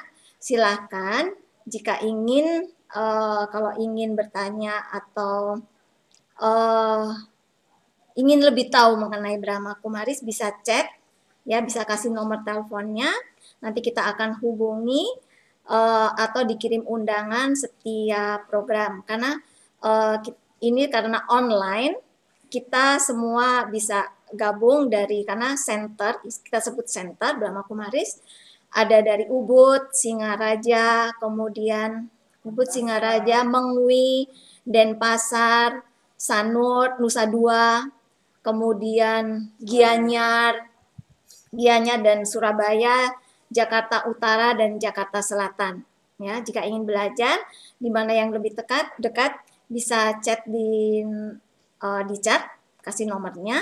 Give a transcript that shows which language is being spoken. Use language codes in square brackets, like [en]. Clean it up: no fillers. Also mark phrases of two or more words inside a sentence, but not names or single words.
[id] Silakan jika ingin kalau ingin bertanya atau ingin lebih tahu mengenai Brahma Kumaris, bisa chat ya, bisa kasih nomor teleponnya, nanti kita akan hubungi atau dikirim undangan setiap program. Karena ini karena online, kita semua bisa gabung karena center, kita sebut center Brahma Kumaris, ada dari Ubud, Singaraja, kemudian Ubud, Singaraja, Mengwi, Denpasar, Sanur, Nusa Dua, kemudian Gianyar dan Surabaya, Jakarta Utara dan Jakarta Selatan. Ya, jika ingin belajar di mana yang lebih dekat bisa chat di chat, kasih nomornya.